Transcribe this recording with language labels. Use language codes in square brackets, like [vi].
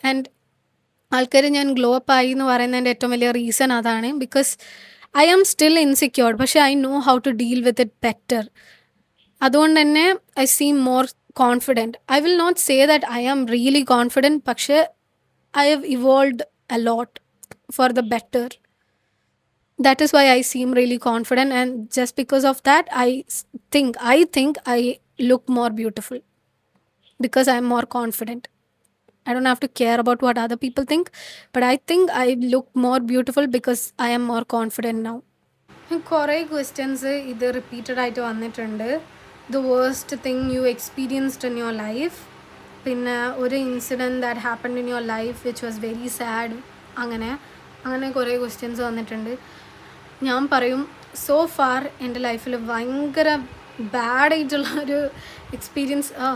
[ml] And ആൾക്കാർ ഞാൻ glow up ആയി എന്ന് പറയുന്നതിൻ്റെ ഏറ്റവും വലിയ റീസൺ അതാണ്. [en] Because I am still insecured, പക്ഷേ I know how to deal with it better. [ml] അതുകൊണ്ട് തന്നെ [en] I seem more confident. I will not say that I am really confident, പക്ഷേ I have evolved a lot for the better. That is why I seem really confident, and just because of that I think I look more beautiful because I am more confident. I don't have to care about what other people think, but I think I look more beautiful because I am more confident now. [ml] കുറേ questions ഇത് repeated ആയിട്ട് വന്നിട്ടുണ്ട്. [en] the worst thing you experienced in your life, പിന്നെ ഒരു incident that happened in your life which was very sad, [ml] അങ്ങനെ കുറേ questions വന്നിട്ടുണ്ട്. ഞാൻ പറയും, [en] so far [ml] എൻ്റെ ലൈഫിൽ ഭയങ്കര ബാഡായിട്ടുള്ള ഒരു എക്സ്പീരിയൻസ്.